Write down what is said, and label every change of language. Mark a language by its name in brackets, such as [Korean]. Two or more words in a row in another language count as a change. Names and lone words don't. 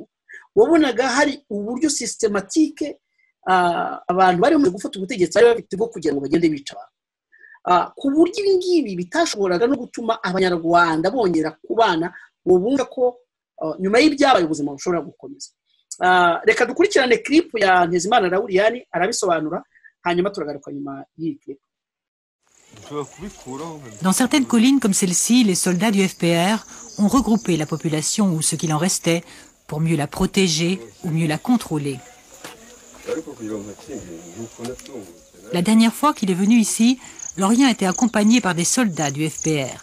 [Kinyarwanda] Wabonaga hari uburyo systematique abantu bari mu gufata ubutegetsi bari bafite bwo kugira ngo bagende bica abantu, ku buryo ibi ngibi bitashoboraga no gutuma abanyarwanda bongera kubana bumva ko nyuma y'ibyabaye ubuzima bushobora gukomeza. Reka dukurikirane clip ya Ntezimana Lauriyani arabisobanura hanyuma turagaruka nyuma y'iyi clip. [French] Dans certaines collines comme celle-ci, les soldats du FPR ont regroupé la population ou ce qu'il en restait pour mieux la protéger ou mieux la contrôler. La dernière fois qu'il est venu ici, Lorient était accompagné par des soldats du FPR.